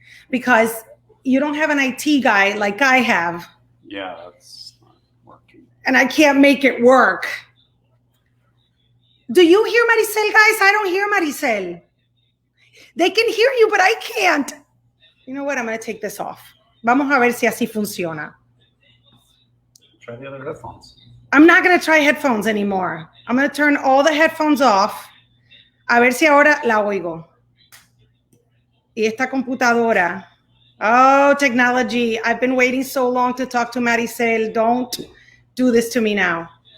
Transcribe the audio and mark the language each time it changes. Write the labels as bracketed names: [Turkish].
[English] Because you don't have an IT guy like I have. Yeah, that's not working. And I can't make it work. Do you hear Marisel, guys? I don't hear Marisel. They can hear you, but I can't. You know what? I'm going to take this off. [Spanish] Vamos a ver si así funciona. [English] Try the other headphones. I'm not going to try headphones anymore. I'm going to turn all the headphones off. [Spanish] A ver si ahora la oigo. Y esta computadora. [English] Oh, technology. I've been waiting so long to talk to Marisel. Don't do this to me now.